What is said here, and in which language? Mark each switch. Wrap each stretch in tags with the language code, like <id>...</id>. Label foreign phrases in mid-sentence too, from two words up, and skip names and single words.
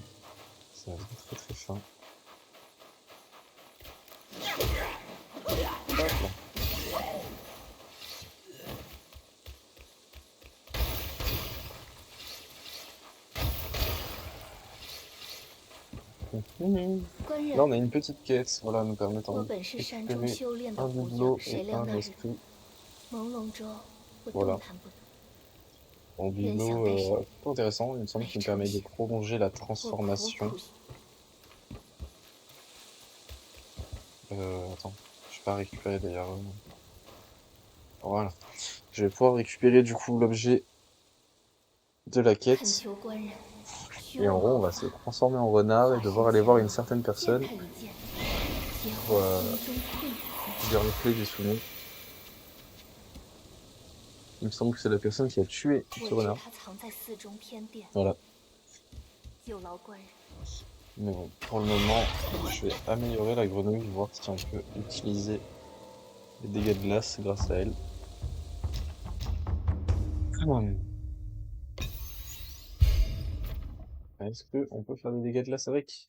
<fr>Ça va être très très fin. Hop là. Là, on a une petite quête, voilà, nous permettant</fr> <zh>我</zh> <fr>de</fr> <zh>本是山中</zh> <fr>récupérer</fr> <zh>修炼的</zh> <fr>un</fr> <zh>武</zh> <fr>bibelot</fr> <zh>将，谁</zh> <fr>et</fr> <zh>料</zh> <fr>un</fr> <zh>那日</zh> <fr>esprit.</fr> <zh>朦胧中，我</zh> <fr>Voilà.</fr> <zh>动弹不得。</zh> <fr>Bon,</fr> <zh>人想</zh> <fr>bibelot,</fr> <zh>带谁</zh> <fr>plutôt intéressant, il me semble qu'il me permet de prolonger la</fr> <zh>我苦</zh> <fr>transformation.</fr> <zh>苦</zh> <fr>Attends, je vais pas récupérer d'ailleurs. Voilà. Je vais pouvoir récupérer du coup l'objet de la</fr> <zh>恳</zh> <fr>quête.</fr> <zh>求官人，许</zh> <fr>Et en</fr> <zh>我</zh> <fr>gros, on</fr> <zh>毛</zh> <fr>va</fr> <zh>发</zh> <fr>se transformer en renard et devoir aller voir une certaine</fr> <zh>见</zh> <fr>personne</fr> <zh>他一见，解</zh> <fr>pour</fr> <zh>我心中困惑。</zh> <fr>lui renifler des souvenirs. Il me semble que c'est la personne qui a tué</fr> <zh>我</zh> <fr>ce</fr> <zh>知</zh> <fr>renard.</fr> <zh>他藏在寺中偏殿，</zh> <fr>Voilà.</fr> <zh>有劳官人。</zh> <fr>Mais bon, pour le moment, je vais améliorer la grenouille, voir si on peut utiliser les dégâts de glace grâce à elle. Est-ce qu'on peut faire des dégâts de glace avec?</fr>